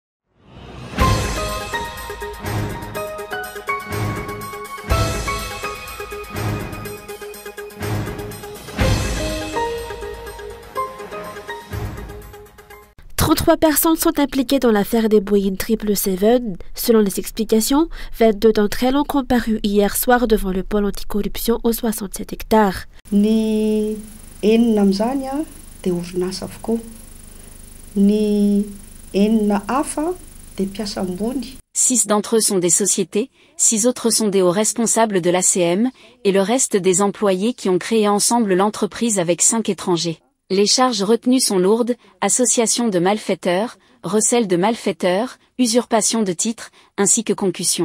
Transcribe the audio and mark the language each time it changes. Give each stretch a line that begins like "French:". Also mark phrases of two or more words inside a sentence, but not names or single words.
French: Trois personnes sont impliquées dans l'affaire des Boeing 777. Selon les explications, 22 d'entre elles ont comparu hier soir devant le pôle anticorruption aux 67 hectares.
Malagasy: Ny enina amin'izany dia orinasa avokoa. Ny enina hafa dia mpiasa ambony.
French: 6 d'entre eux sont des sociétés, 6 autres sont des hauts responsables de l'ACM, et le reste des employés qui ont créé ensemble l'entreprise avec 5 étrangers. Les charges retenues sont lourdes, association de malfaiteurs, recel de malfaiteurs, usurpation de titres, ainsi que concussion.